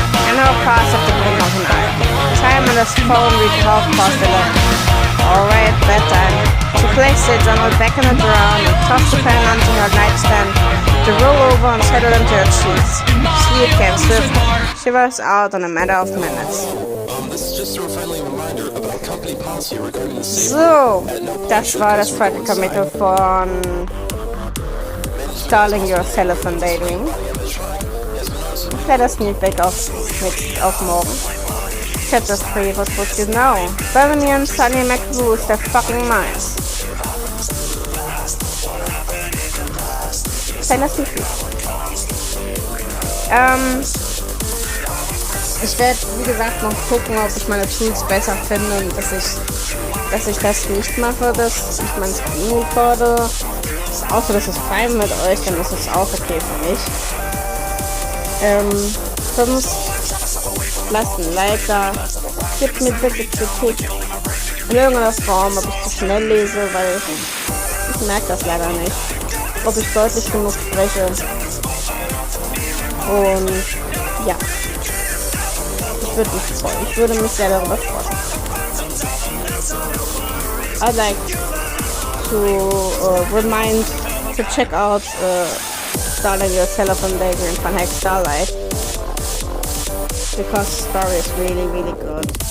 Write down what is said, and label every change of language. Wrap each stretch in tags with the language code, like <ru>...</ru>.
<en>And now passed of the blink of an eye. Time on his phone reached 11:30. Alright, bedtime. She placed the journal back in the drawer and tossed the pen onto her nightstand to roll over and settle into her sheets. Sleep came swiftly. She was out in a matter of minutes.</en> <de>So, das war das zweite Kapitel von Starling, Your Cellophan, Daydream. Kleiner Sneak Peek auf morgen.</de> <en>Chapter 3, what would you know? Bellamy and Sunny McLuhan, they're fucking nice.</en> <de>Kleiner Sneak Peek. Ich werde, wie gesagt, noch gucken, ob ich meine Tools besser finde und dass ich das nicht mache, dass ich mein Screen recorde. Außer das ist fein mit euch, dann ist es auch okay für mich. Sonst lasst ein Like da. Gebt mir bitte Kritik in irgendeiner Form, ob ich zu schnell lese, weil ich merke das leider nicht. ob ich deutlich genug spreche. Und ja, ich würde mich sehr darüber freuen.</de> <en>I'd like to check out Starling your cellophan daydream von Hack Starlight, because the story is really, really good.</en>